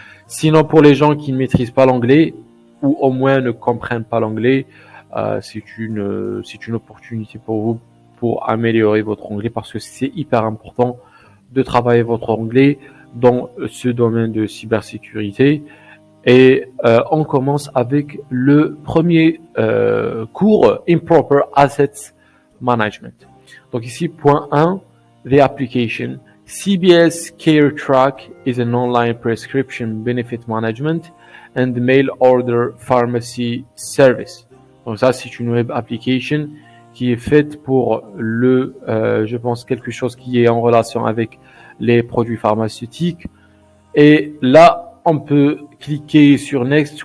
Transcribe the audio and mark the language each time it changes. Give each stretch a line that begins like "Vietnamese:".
French: Sinon, pour les gens qui ne maîtrisent pas l'anglais ou au moins ne comprennent pas l'anglais, c'est une opportunité pour vous pour améliorer votre anglais parce que c'est hyper important de travailler votre anglais dans ce domaine de cybersécurité. Et on commence avec le premier cours, Improper Assets Management. Donc ici, point 1,
English: the application. CBS Care Track is an online prescription benefit management and mail order pharmacy service.
French: Donc ça, c'est une web application qui est faite pour je pense, quelque chose qui est en relation avec les produits pharmaceutiques. Et là, on peut cliquer sur Next.